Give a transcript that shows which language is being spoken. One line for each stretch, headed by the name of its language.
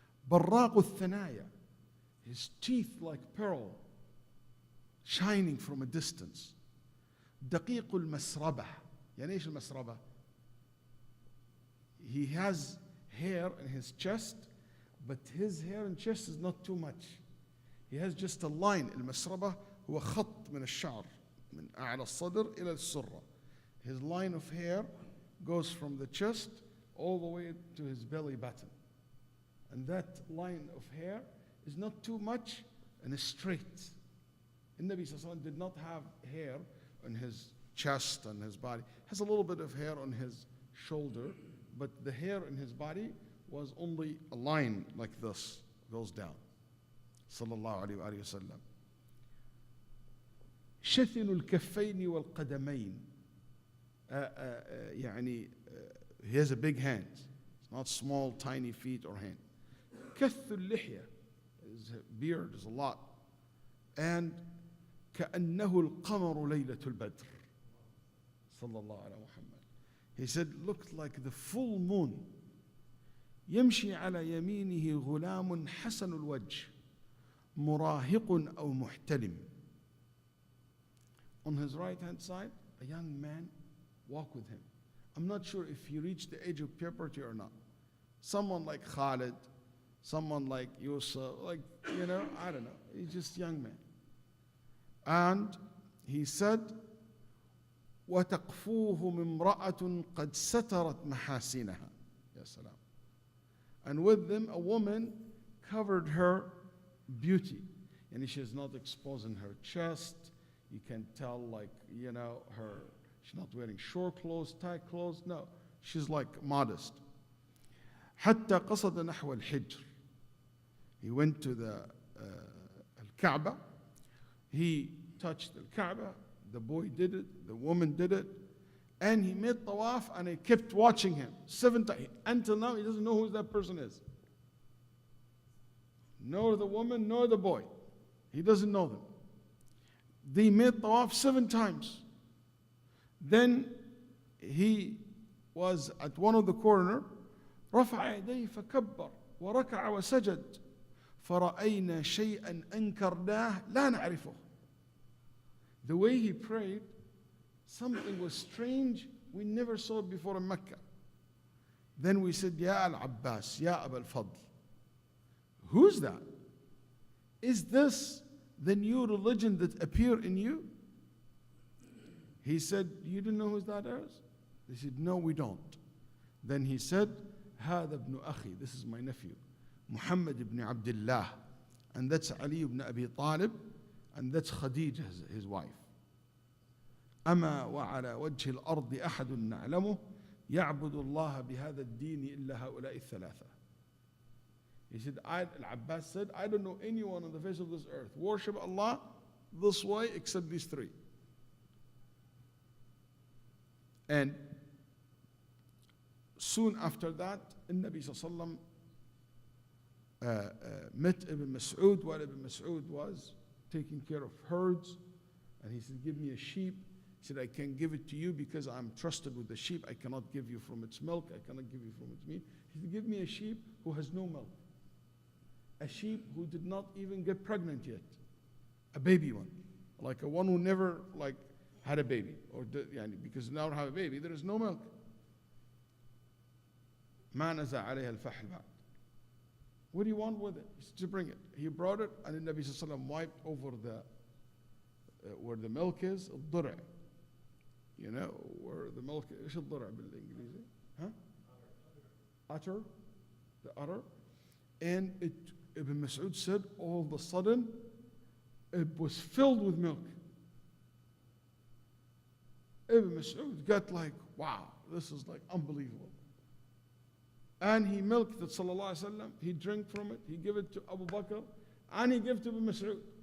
Arabic: Barraq al-thanaya.
English: His teeth like pearl, shining from a distance.
Arabic: Daqiq al-masrabah. يعني ايش المسربة?
English: He has hair in his chest, but his hair and chest is not too much. He has just a line.
Arabic: المسربة هو خط من الشعر من أعلى الصدر إلى السرة.
English: His line of hair goes from the chest all the way to his belly button. And that line of hair is not too much and is straight. The Nabi
Arabic: Sallallahu Alaihi Wasallam
English: did not have hair on his chest and his body. Has a little bit of hair on his shoulder, but the hair in his body was only a line like this, goes down.
Arabic: Sallallahu Alaihi Wasallam. شثن الكفين والقدمين.
English: يعني he has a big hand. It's not small, tiny feet or hand.
Arabic: كث اللحية.
English: His beard is a lot.
Arabic: And كأنه القمر ليلة البدر. Sallallahu Alaihi Muhammad.
English: He said, looked like the full moon.
Arabic: يمشي على يمينه غلام حسن الوجه مراهق أو محتلم.
English: On his right hand side, a young man walk with him. I'm not sure if he reached the age of puberty or not. Someone like Khalid, someone like Yusuf, like, I don't know. He's just a young man. And he said,
Arabic: وَتَقْفُوهُ مِمْرَأَةٌ قَدْ سَتَرَتْ مَحَاسِنَهَا. Ya salam.
English: And with them, a woman covered her beauty. And she's not exposing her chest. You can tell, like, her, she's not wearing short clothes, tight clothes. No, she's like modest.
Arabic: حتى قصد نحو الحجر.
English: He went to the Kaaba. He touched the Kaaba. The boy did it. The woman did it. And he made tawaf and he kept watching him 7 times. Until now, he doesn't know who that person is. Nor the woman, nor the boy. He doesn't know them. They made tawaf 7 times. Then he was at one of the corner.
Arabic: رفع يديه فكبر وركع وسجد فرأينا شيئا أنكرناه لا نعرفه.
English: The way he prayed, something was strange we never saw it before in Mecca. Then we said, Ya al-Abbas, Ya Aba al-Fadl. Who's that? Is this the new religion that appeared in you? He said, you don't know who that is? They said, no, we don't. Then he said,
Arabic: هذا ابن أخي,
English: this is my nephew, Muhammad ibn Abdullah, and that's Ali ibn Abi Talib, and that's Khadija, his wife.
Arabic: أما وعلى وجه الأرض أحد نعلمه يعبد الله بهذا الدين إلا هؤلاء الثلاثة.
English: He said, Al-Abbas said, I don't know anyone on the face of this earth worship Allah this way except these 3. And soon after that, the Nabi
Arabic: Sallallahu Alaihi Wasallam
English: met Ibn Mas'ud while Ibn Mas'ud was taking care of herds. And he said, give me a sheep. He said, I can give it to you because I'm trusted with the sheep. I cannot give you from its milk. I cannot give you from its meat. He said, give me a sheep who has no milk. A sheep who did not even get pregnant yet. A baby one. Like a one who never had a baby. Because now to have a baby, there is no milk.
Arabic: ما نزع عليها الفحل بعد.
English: What do you want with it? He said, to bring it. He brought it, and the Nabi Sallallahu Alaihi Wasallam wiped over where the milk is, الضرع. Where the milk is.
Arabic: ايش الضرع بالإنجليزي؟ Udder.
English: The udder. And Ibn Mas'ud said, all of a sudden, it was filled with milk. Ibn Mas'ud got like, wow, this is like unbelievable. and he milked it,
Arabic: sallallahu alaihi wasallam.
English: He drank from it, he gave it to Abu Bakr, and he gave it to Ibn Mas'ud.